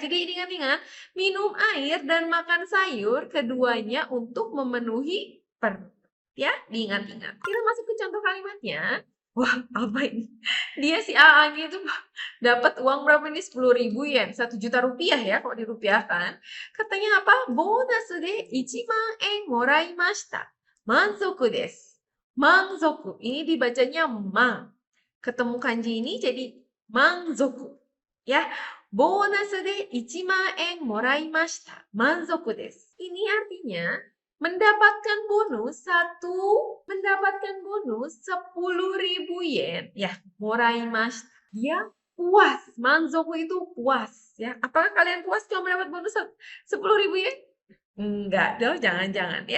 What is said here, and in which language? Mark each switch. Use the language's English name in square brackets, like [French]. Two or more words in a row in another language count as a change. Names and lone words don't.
[Indonesian] Jadi ingat-ingat, minum air dan makan sayur keduanya untuk memenuhi perut. Ya, diingat-ingat. Kita masuk ke contoh kalimatnya. Wah, apa ini? Dia si AA-nya itu dapat uang berapa nih? 10.000 yen, 1 juta rupiah ya kalau dirupiahkan. Katanya apa? [Japanese] ボーナスで1,000,000円もらいました. 満足です. Manzoku. [Indonesian] Ini dibacanya mang. Ketemu kanji ini jadi manzoku. [Japanese] Ya. ボーナスで1,000,000円もらいました. 満足です. [Indonesian] Ini artinya mendapatkan bonus 10.000 yen ya, moraimashita. Dia puas, manzoku itu puas ya. Apakah kalian puas kalau mendapat bonus 10.000 yen? Enggak dong, jangan-jangan ya.